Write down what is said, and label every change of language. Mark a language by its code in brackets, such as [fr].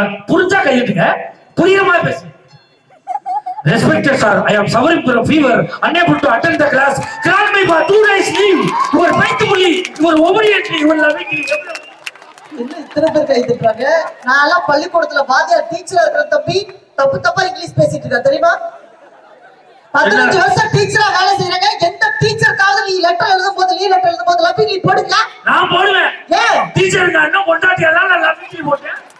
[ta] புரிஞ்சா கையெழுத்துங்க, புரியுற மாதிரி பேசுங்க. [en] Respected sir, I am suffering from a fever, unable to attend the class. Grant me for 2 days leave. You are faithfully, you are obediently, you are lovingly. [ta] என்ன இத்தனை பேர் கை தட்டுறாங்க? நான் எல்லாம் பள்ளிக்கூடத்துல வாத்தியார் டீச்சரா இருக்கிற தம்பி தப்பா இங்கிலீஷ் பேசிட்டு இருக்கா தெரியுமா? 15 வருஷம் டீச்சரா வேலை செய்யறாங்க. எந்த டீச்சருக்காவது நீ லெட்டர் எழுதும் போது லவ்விங்லி போடுங்க? நான் போடுவேன். ஏன்? டீச்சருக்கு அண்ணன் கொண்டாட்டியாதான் நான் லவ்விங்லி போட்டேன்.